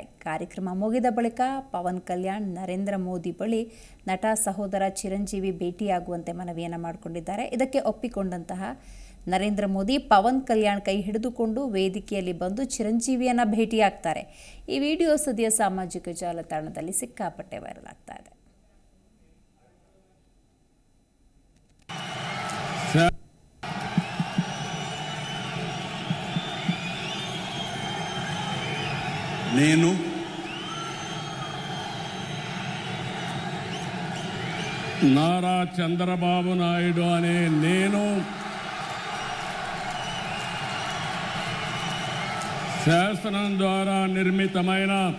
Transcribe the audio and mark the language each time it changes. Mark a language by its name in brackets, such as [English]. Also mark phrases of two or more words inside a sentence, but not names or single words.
[Kannada] ಕಾರ್ಯಕ್ರಮ ಮುಗಿದ ಬಳಿಕ ಪವನ್ ಕಲ್ಯಾಣ್ ನರೇಂದ್ರ ಮೋದಿ ಬಳಿ ನಟ ಸಹೋದರ ಚಿರಂಜೀವಿ ಭೇಟಿಯಾಗುವಂತೆ ಮನವಿಯನ್ನು ಮಾಡಿಕೊಂಡಿದ್ದಾರೆ. ಇದಕ್ಕೆ ಒಪ್ಪಿಕೊಂಡಂತಹ ನರೇಂದ್ರ ಮೋದಿ ಪವನ್ ಕಲ್ಯಾಣ್ ಕೈ ಹಿಡಿದುಕೊಂಡು ವೇದಿಕೆಯಲ್ಲಿ ಬಂದು ಚಿರಂಜೀವಿಯನ್ನು ಭೇಟಿಯಾಗ್ತಾರೆ. ಈ ವಿಡಿಯೋ ಸದ್ಯ ಸಾಮಾಜಿಕ ಜಾಲತಾಣದಲ್ಲಿ ಸಿಕ್ಕಾಪಟ್ಟೆ ವೈರಲ್ ಆಗ್ತಾ ಇದೆ. [Telugu] నేను నారా చంద్రబాబు నాయుడు అనే నేను శాసనం ద్వారా నిర్మితమైన